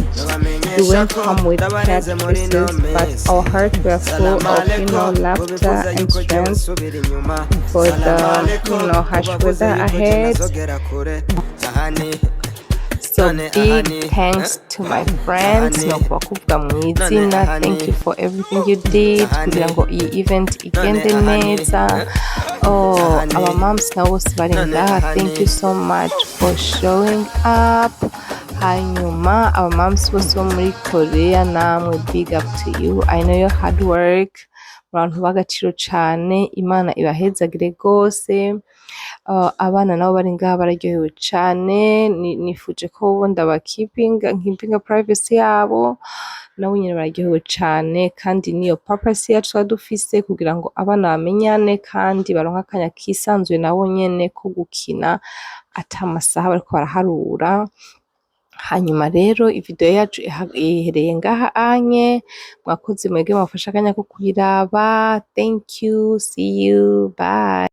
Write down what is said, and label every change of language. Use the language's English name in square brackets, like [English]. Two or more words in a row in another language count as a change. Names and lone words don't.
[English] We went home with sad faces, but our hearts were full of, laughter and strength for the, harsh weather ahead. So big thanks to my friends. Thank you for everything you did [Rundi] kugira ngo iyi event igende neza. [English] Our moms [Rundi] na bose bari ngaha, [English] thank you so much for showing up. Hanyuma our moms [Rundi] bose bo muri Korea, namwe [English] big up to you. I know your hard work, [Rundi] abantu b'agaciro cyane. Imana ibahezagire rwose. Abana nabo bari ngaha bararyohewe cyane. Nifuje ko nkipinga privacy yabo. Nabo nyine bararyohewe cyane, kandi niyo purpose yacu dufise kugira ngo abana bamenyane kandi baronka akanya kisanzuye nabo nyene ko gukina atamasaha bariko baraharura. hanyuma rero ivideo yacu ihereye ngaha anye, mwakoze mwebwe mwafashe akanya ko kuyiraba. [English] Thank you, see you, bye.